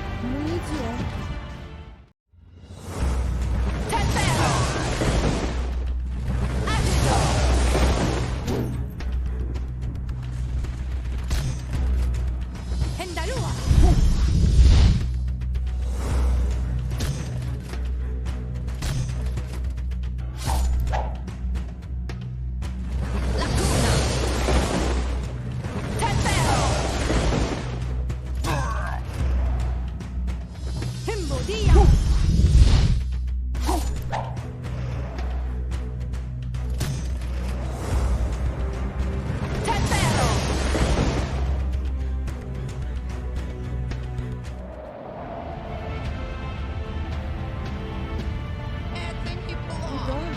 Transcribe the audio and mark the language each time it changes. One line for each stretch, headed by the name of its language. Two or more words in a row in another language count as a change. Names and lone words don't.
Russian: мы идем. Тетеро! Агито! Хендалуа! Lacuna! Tetero! Himbodia! Tetero! Это неплохо.